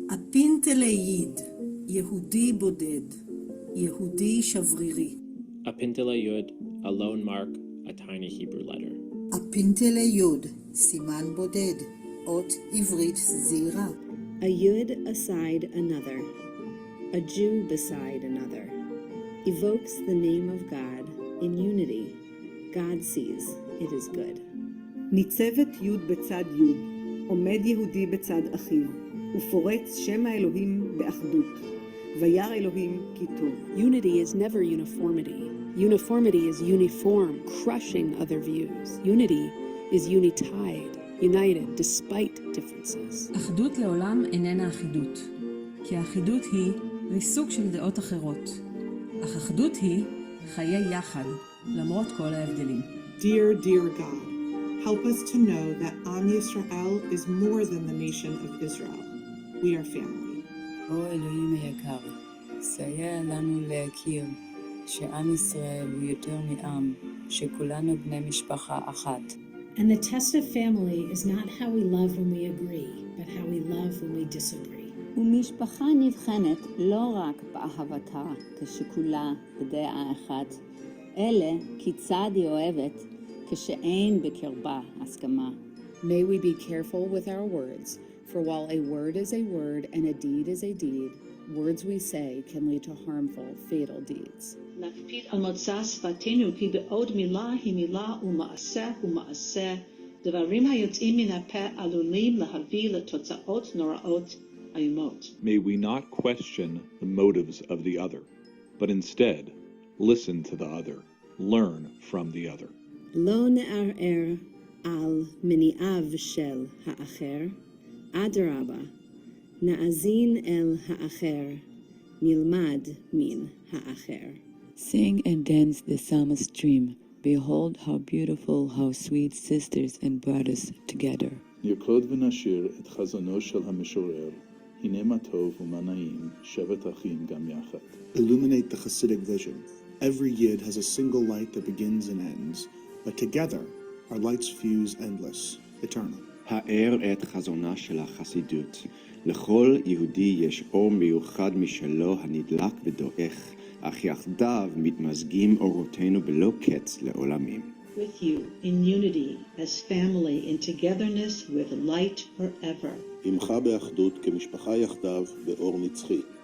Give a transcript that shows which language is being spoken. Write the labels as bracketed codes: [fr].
[he] הפינטלה ייד, יהודי בודד, יהודי שברירי. [en] A pintele yud, a lone mark, a tiny Hebrew letter. [he] הפינטלה יוד, סימן בודד, אות עברית זעירה. [en] A yud aside another, a Jew beside another, evokes the name of God in unity. God sees it is good. [he] ניצבת יוד בצד יוד, עומד יהודי בצד אחיו, ופורץ שם האלוהים באחדות. וירא אלוהים כי טוב. [en] Unity is never uniformity. Uniformity is uniform, crushing other views. Unity is unitied, united despite differences. [he] אחדות לעולם איננה אחידות, כי האחידות היא ריסוק של דעות אחרות. אך אחדות היא חיי יחד, למרות כל ההבדלים. [en] Dear, dear God, help us to know that Am Yisrael is more than the nation of Israel. We are family. [he] או אלוהים היקר, סייע לנו להכיר שעם ישראל הוא יותר מעם, שכולנו בני משפחה אחת. [en] And the test of family is not how we love when we agree, but how we love when we disagree. [he] ומשפחה נבחנת לא רק באהבתה כשכולה בדעה אחת, אלא כיצד היא אוהבת כשאין בקרבה הסכמה. [en] May we be careful with our words, for while a word is a word and a deed is a deed, words we say can lead to harmful, fatal deeds. [he] נקפיד על מוצא שפתנו כי בעוד מילה היא מילה ומעשה הוא מעשה, דברים היוצאים מן הפה עלולים להביא לתוצאות נוראות איומות. [en] May we not question the motives of the other, but instead listen to the other, learn from the other. [he] לא נערער על מניעיו של האחר, אדרבה, נאזין אל האחר, נלמד מן האחר. [en] Sing and dance the psalmist's dream. Behold how beautiful, how sweet sisters and brothers together. [he] נרקוד ונשיר את חזונו של המשורר, הנה מה טוב ומה נעים, שבת אחים גם יחד. [en] Illuminate the Hasidic vision. Every yid has a single light that begins and ends, but together our lights fuse endless, eternal. [he] האר את חזונה של החסידות. לכל יהודי יש אור מיוחד משלו הנדלק ודועך, אך יחדיו מתמזגים אורותינו בלא קץ לעולמים. [en] With you, in unity, as family, in togetherness with light forever. [he] עמך באחדות כמשפחה יחדיו באור נצחי.